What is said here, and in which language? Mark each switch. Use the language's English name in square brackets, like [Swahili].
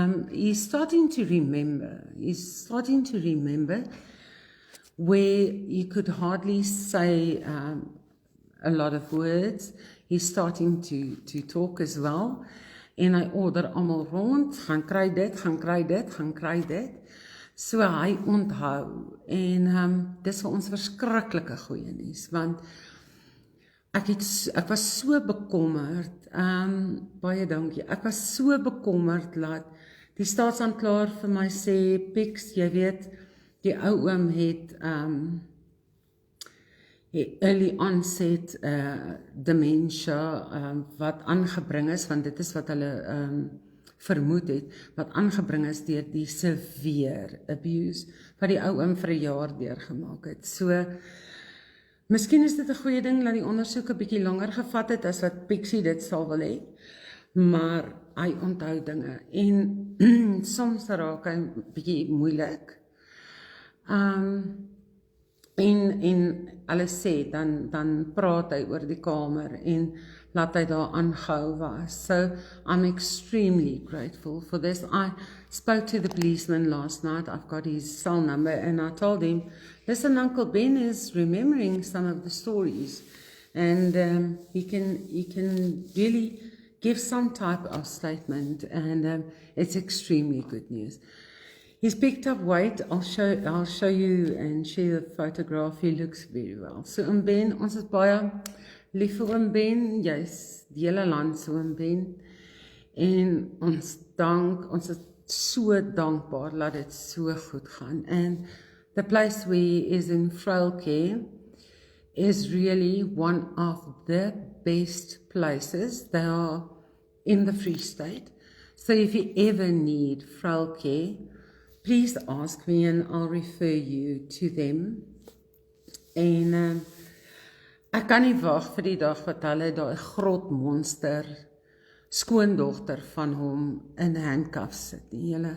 [English] He's starting to remember. He's starting to remember where you could hardly say a lot of words. He's starting to talk as well. [Afrikaans] En hy order almal rond, gaan kry dit, gaan kry dit, gaan kry dit. So hy onthou, en dis vir ons verskriklike goeie nuus, want ek was so bekommerd, baie dankie, ek was so bekommerd dat die staatsaanklaer vir my sê, Pix, jy weet, die ou oom het early onset dementia wat aangebring is, want dit is wat hulle vermoed het, wat aangebring is deur die severe abuse, wat die ou oom vir 'n jaar deurgemaak het. So, miskien is dit 'n goeie ding, dat die ondersoek 'n bietjie langer gevat het, as wat Pixie dit sal wil hê, maar hy onthou dinge, en soms raak hy bietjie moeilik, en hulle sê, dan praat hy oor die kamer, en laat hy daar aangehou was. [English] So I'm extremely grateful for this. I spoke to the policeman last night. I've got his cell number, and I told him, listen, Uncle Ben is remembering some of the stories, and he can really give some type of statement, and it's extremely good news. He's picked up weight. I'll show you and share the photograph. He looks very well. [Afrikaans] So oom Ben, ons is baie lief vir oom Ben, jy's die hele land so oom Ben, en ons is so dankbaar dat dit so goed gaan, [English] and the place where he is in frail care is really one of the best places. They are in the Free State, so if you ever need frail care, please ask me and I'll refer you to them. [Afrikaans] En ek kan nie wag vir die dag wat hulle daai grotmonster skoondogter van hom in handcuffs sit nie.